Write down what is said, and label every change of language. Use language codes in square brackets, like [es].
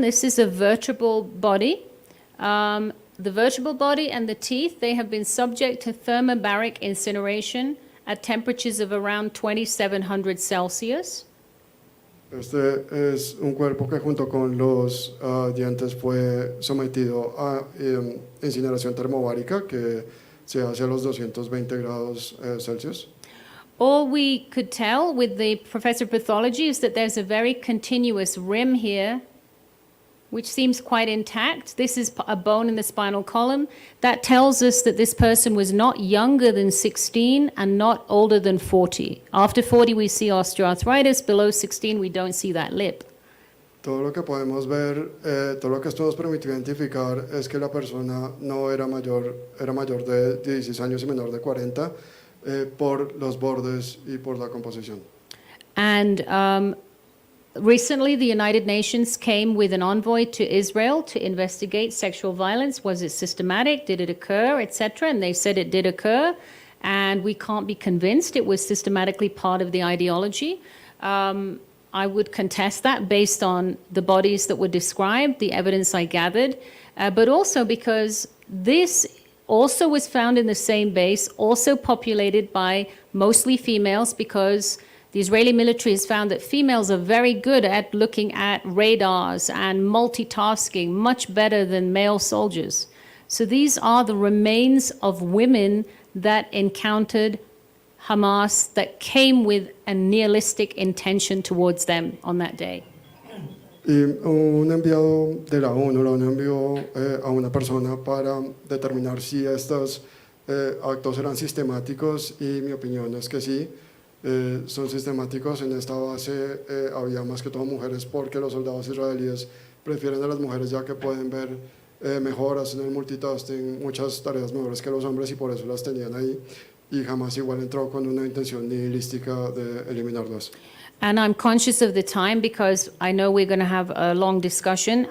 [en] This is a vertebral body. The vertebral body and the teeth, they have been subject to thermobaric incineration at temperatures of around 2700 Celsius. [es] Este es un cuerpo que junto con los dientes fue sometido a incineración termobárica que se hace a los 220 grados Celsius. [en] All we could tell with the professor of pathology is that there's a very continuous rim here, which seems quite intact. This is a bone in the spinal column. That tells us that this person was not younger than 16 and not older than 40. After 40, we see osteoarthritis. Below 16, we don't see that lip. [es] Todo lo que podemos ver, todo lo que esto nos permitió identificar es que la persona no era mayor de 16 años y menor de 40 por los bordes y por la composición. [en] And recently, the United Nations came with an envoy to Israel to investigate sexual violence. Was it systematic? Did it occur, etc.? And they said it did occur, and we can't be convinced it was systematically part of the ideology. I would contest that based on the bodies that were described, the evidence I gathered, but also because this also was found in the same base, also populated by mostly females, because the Israeli military has found that females are very good at looking at radars and multitasking, much better than male soldiers. So these are the remains of women that encountered Hamas, that came with a nihilistic intention towards them on that day. [es] Y un enviado de la ONU lo envió a una persona para determinar si estos actos eran sistemáticos, y mi opinión es que sí. Son sistemáticos. En esta base había más que todo mujeres, porque los soldados israelíes prefieren a las mujeres ya que pueden ver mejoras en el multitasking, muchas tareas mejores que los hombres, y por eso las tenían ahí, y jamás igual entró con una intención nihilística de eliminarlas. [en] And I'm conscious of the time because I know we're going to have a long discussion.